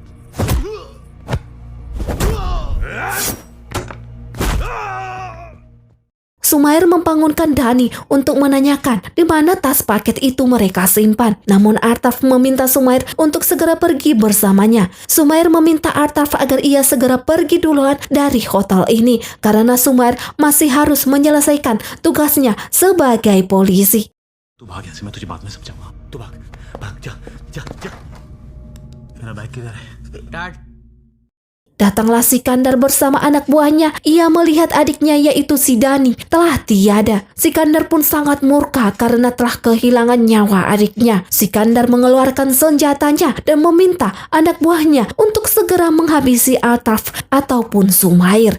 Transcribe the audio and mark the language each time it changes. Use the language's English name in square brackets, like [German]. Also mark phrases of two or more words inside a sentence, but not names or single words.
[Indonesian] Sumair membangunkan Dani untuk menanyakan di mana tas paket itu mereka simpan. Namun Ataf meminta Sumair untuk segera pergi bersamanya. Sumair meminta Ataf agar ia segera pergi duluan dari hotel ini karena Sumair masih harus menyelesaikan tugasnya sebagai polisi. [Hindi] तू भाग यहाँ से मैं तुझे बाद में समझाऊंगा तू भाग भाग जा जा जा मेरा बैग किधर है डैड [Indonesian] Datanglah Sikandar bersama anak buahnya. Ia melihat adiknya yaitu si Dani telah tiada. Sikandar pun sangat murka karena telah kehilangan nyawa adiknya. Sikandar mengeluarkan senjatanya dan meminta anak buahnya untuk segera menghabisi Ataf ataupun Sumair.